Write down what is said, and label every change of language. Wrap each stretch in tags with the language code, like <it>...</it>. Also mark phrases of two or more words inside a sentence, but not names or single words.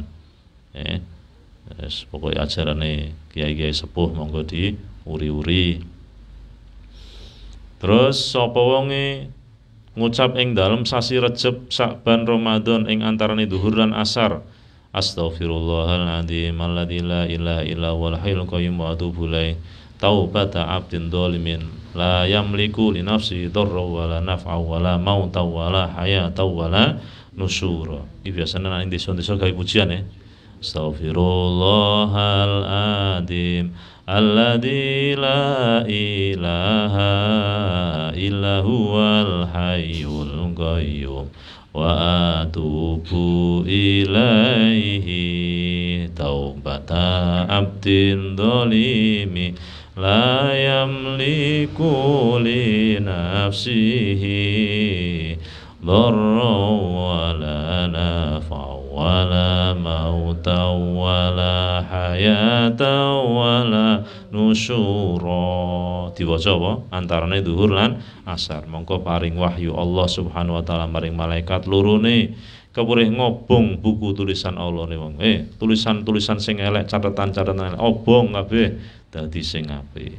<jv>Pokoknya ajarane kiai-kiai sepuh monggo diuri-uri. Terus sapa wonge ngucap ing dalem sasi Rejab, Sa'ban, Ramadan ing antarane zuhur lan asar</jv> <ar>أستغفر الله العظيم الذي لا إله إلا هو الحي القيوم وأتوب إليه توبة عبد ظالم لا يملك لنفسي ضرا ولا نفعا ولا موتا ولا حياة ولا نشورا.</ar> <jv>Iki biasane nang desa-desa gawe pujian ya.</jv> <ar>أستغفر الله العظيم الذي لا إله إلا هو الحي القيوم وأتوب إليه توبة عبد ظالم لا يملك لنفسه ضرا ولا نفعا ولا موتا ولا حياة ولا نشورا.</ar> <jv>Diwaca apa? Antarane zuhur lan asar. Mongko paring wahyu</jv> <ar>الله سبحانه وتعالى</ar> <jv>maring malaikat lorone kepurih ngobong buku tulisan Allah ne wong. Tulisan-tulisan sing elek, catatan-catatan elek obong kabeh dadi sing apik.</jv>